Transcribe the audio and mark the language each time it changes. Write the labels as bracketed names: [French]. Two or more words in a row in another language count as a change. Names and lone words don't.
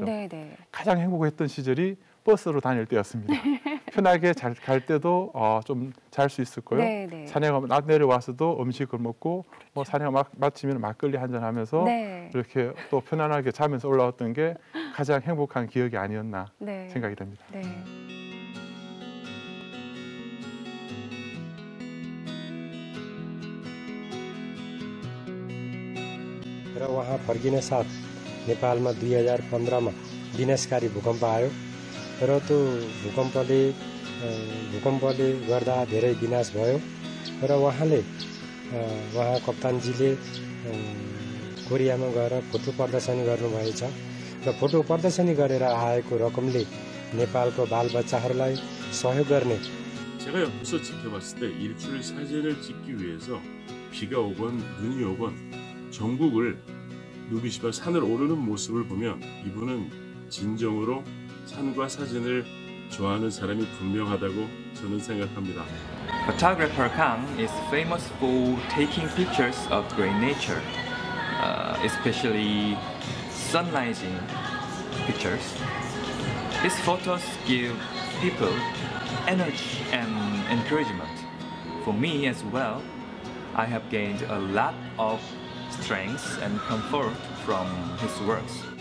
[Korean] 가장 행복했던 시절이 버스로 다닐 때였습니다. 편하게 갈 때도 좀 잘 수 있었고요. 산행 내려와서도 음식을 먹고 뭐 산행 마치면 막걸리 한잔 하면서 이렇게 또 편안하게 자면서 올라왔던 게 가장 행복한 기억이 아니었나 생각이 됩니다. [Nepali] र वहाँ फर्किने साथ नेपालमा 2015मा विनाशकारी भूकम्प आयो र त्यो भूकम्पले गर्दा धेरै विनाश भयो र उहाँ कप्तानजीले कोरियामा गएर फोटो प्रदर्शनी गर्नुभएछ र फोटो प्रदर्शनी गरेर आएको रकमले नेपालको बालबच्चाहरूलाई सहयोग गर्ने. [Korean] 제가 옆에서 지켜봤을 때 일출 사진을 찍기 위해서 비가 오건 눈이 오건 전국을 누비시며 산을 오르는 모습을 보면 이분은 진정으로 산과 사진을 좋아하는 사람이 분명하다고 저는 생각합니다. [English] Photographer Kang is famous for taking pictures of great nature, especially sunrising pictures. His photos give people energy and encouragement. For me as well, I have gained a lot of strength and comfort from his works.